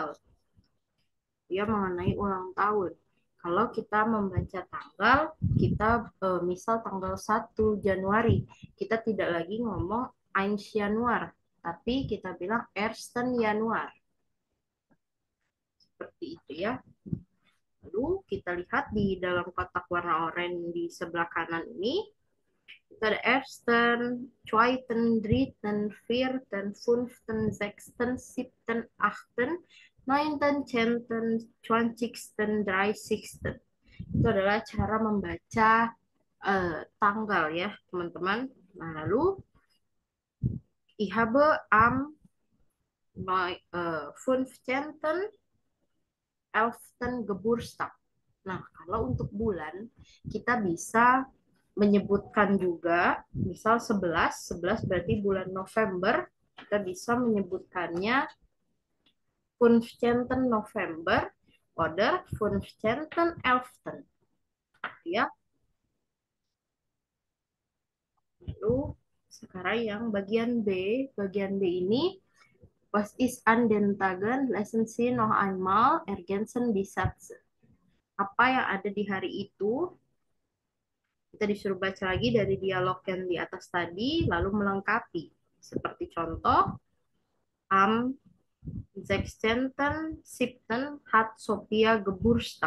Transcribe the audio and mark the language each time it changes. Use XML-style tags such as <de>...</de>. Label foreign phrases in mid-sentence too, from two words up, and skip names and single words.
<id>Ya, mengenai ulang tahun. Kalau kita membaca tanggal, kita misal tanggal 1 Januari, kita tidak lagi ngomong 1 Januar, tapi kita bilang 1 Januar. Seperti itu ya. Lalu kita lihat di dalam kotak warna oranye di sebelah kanan ini, kita ada</id> <de>ersten, zweiten, dritten, vierten, fünften, sechsten, siebten, achten,</de> <id>9, 10, 20, 30. Itu adalah cara membaca tanggal ya, teman-teman. Nah, lalu</id> <de>ich habe am 15. 11. Geburtstag.</de> <id>Nah, kalau untuk bulan, kita bisa menyebutkan juga, misal 11, 11 berarti bulan November, kita bisa menyebutkannya 15.</id> <de>November oder 15. 11.</de> <id>Ya. Lalu sekarang yang bagian B ini,</id> <de>was ist an den Tagen, lesen Sie noch einmal, ergänzen die Sätze.</de> <id>Apa yang ada di hari itu, kita disuruh baca lagi dari dialog yang di atas tadi, lalu melengkapi. Seperti contoh,</id> <de>am 16.07. hat Sophia Geburtstag.</de>